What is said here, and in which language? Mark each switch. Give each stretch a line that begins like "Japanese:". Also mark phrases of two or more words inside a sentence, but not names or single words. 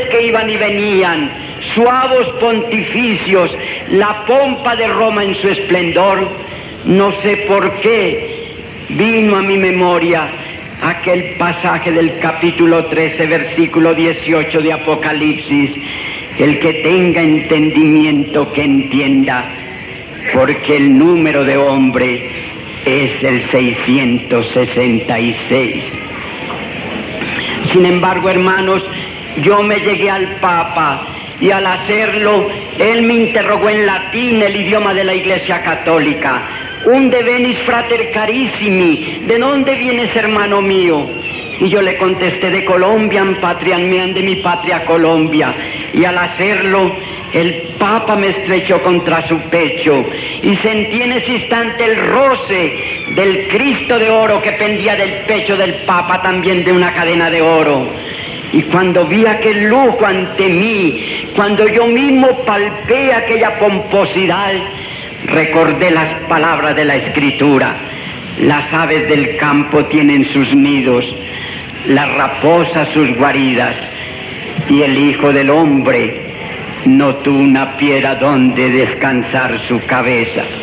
Spanish: que iban y venían, suavos pontificios, la pompa de Roma en su esplendor, no sé por qué vino a mi memoria aquel pasaje del capítulo 13, versículo 18 de Apocalipsis: el que tenga entendimiento que entienda, porque el número de hombre es el 666. Sin embargo, hermanos, yo me llegué al Papa, y al hacerlo, él me interrogó en latín, el idioma de la Iglesia Católica:
Latin: «Unde venis, frater carissimi?»
Spanish: ¿De dónde vienes, hermano mío? Y yo le contesté: de Colombia,
Latin: patriam meam,
Spanish: de mi patria Colombia. Y al hacerlo, el Papa me estrechó contra su pecho, y sentí en ese instante el roce del Cristo de oro que pendía del pecho del Papa, también de una cadena de oro. Y cuando vi aquel lujo ante mí, cuando yo mismo palpé aquella pomposidad, recordé las palabras de la Escritura: las aves del campo tienen sus nidos, las raposas sus guaridas, y el Hijo del Hombre no tuvo una piedra donde descansar su cabeza.